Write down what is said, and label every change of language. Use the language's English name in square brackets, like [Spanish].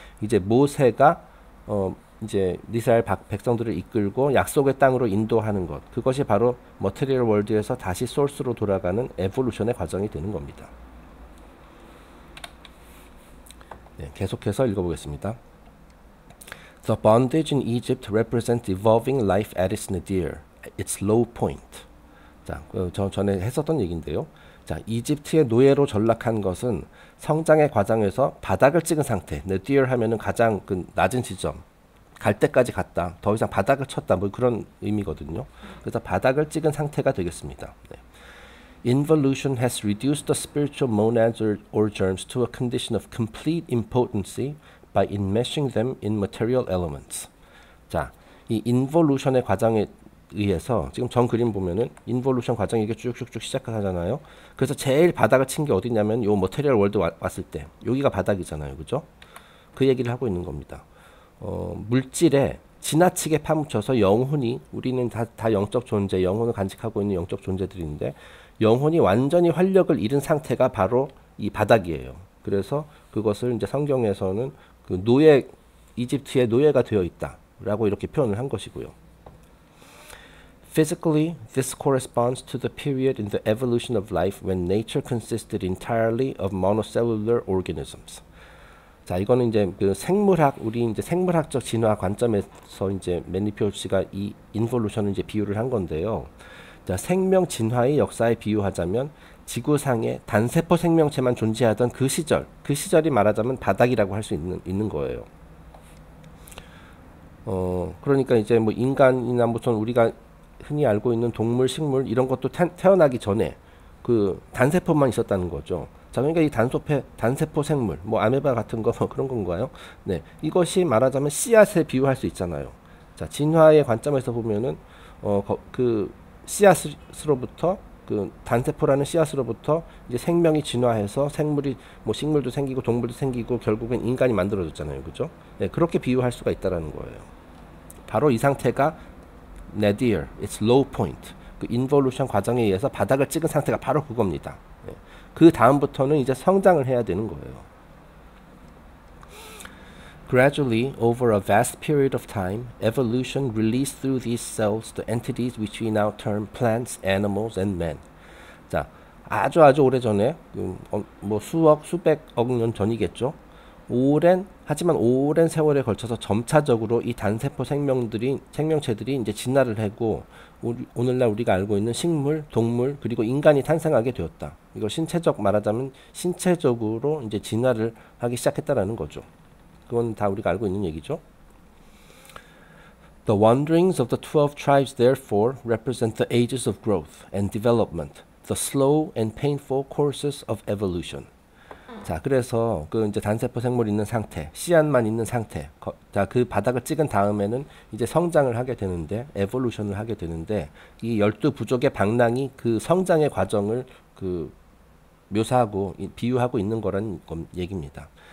[Korean] 이제 모세가 이제 이스라엘 백성들을 이끌고 약속의 땅으로 인도하는 것, 그것이 바로 머테리얼 월드에서 다시 소스로 돌아가는 에볼루션의 과정이 되는 겁니다. 네, 계속해서 읽어보겠습니다. [English] The bondage in Egypt represents evolving life at its nadir, its low point. [Korean] 자, 저 전에 했었던 얘기인데요. 자, 이집트의 노예로 전락한 것은 성장의 과정에서 바닥을 찍은 상태. nadir 하면은 가장 그 낮은 지점, 갈 때까지 갔다. 더 이상 바닥을 쳤다. 뭐 그런 의미거든요. 그래서 바닥을 찍은 상태가 되겠습니다. 네. [English] Involution has reduced the spiritual monads or germs to a condition of complete impotency by enmeshing them in material elements. [Korean] 자, 이 인볼루션의 과정에 의해서 지금 전 그림 보면은 인볼루션 과정이 이게 쭉쭉쭉 시작하잖아요. 그래서 제일 바닥을 친 게 어디냐면 요 머테리얼 월드 왔을 때 여기가 바닥이잖아요, 그죠? 그 얘기를 하고 있는 겁니다. 물질에 지나치게 파묻혀서 영혼이, 우리는 다 영적 존재, 영혼을 간직하고 있는 영적 존재들인데 영혼이 완전히 활력을 잃은 상태가 바로 이 바닥이에요. 그래서 그것을 이제 성경에서는 그 노예, 이집트의 노예가 되어 있다라고 이렇게 표현을 한 것이고요. [English] Physically, this corresponds to the period in the evolution of life when nature consisted entirely of monocellular organisms. [Korean] 자, 이거는 이제 그 생물학, 우리 이제 생물학적 진화 관점에서 이제 맨리피오 씨가 이 인볼루션을 이제 비유를 한 건데요. 자, 생명 진화의 역사에 비유하자면 지구상에 단세포 생명체만 존재하던 그 시절이 말하자면 바닥이라고 할 수 있는 거예요. 그러니까 이제 뭐 인간이나 무슨 우리가 흔히 알고 있는 동물, 식물 이런 것도 태어나기 전에 그 단세포만 있었다는 거죠. 자, 그러니까 이 단세포 생물, 뭐 아메바 같은 거 뭐 그런 건가요? 네, 이것이 말하자면 씨앗에 비유할 수 있잖아요. 자, 진화의 관점에서 보면은 그 씨앗으로부터 그 단세포라는 씨앗으로부터 이제 생명이 진화해서 생물이 뭐 식물도 생기고 동물도 생기고 결국엔 인간이 만들어졌잖아요, 그죠? 네, 그렇게 비유할 수가 있다라는 거예요. 바로 이 상태가 [English] nadir, its low point. [Korean] 그 인볼루션 과정에 의해서 바닥을 찍은 상태가 바로 그겁니다. 네. 그 다음부터는 이제 성장을 해야 되는 거예요. [English] Gradually, over a vast period of time, evolution released through these cells the entities which we now term plants, animals, and men. [Korean] 자, 아주 오래전에 뭐 수백억 년 전이겠죠. 하지만 오랜 세월에 걸쳐서 점차적으로 이 단세포 생명체들이 이제 진화를 하고 오늘날 우리가 알고 있는 식물, 동물, 그리고 인간이 탄생하게 되었다. 이거 말하자면 신체적으로 이제 진화를 하기 시작했다라는 거죠. 그건 다 우리가 알고 있는 얘기죠. [English] The wanderings of the 12 tribes therefore represent the ages of growth and development, the slow and painful courses of evolution. [Korean] 자, 그래서 그 이제 단세포 생물이 있는 상태, 씨앗만 있는 상태, 자, 그 바닥을 찍은 다음에는 이제 성장을 하게 되는데, 에볼루션을 하게 되는데, 이 12부족의 방랑이 그 성장의 과정을 그 묘사하고 비유하고 있는 거란 얘기입니다.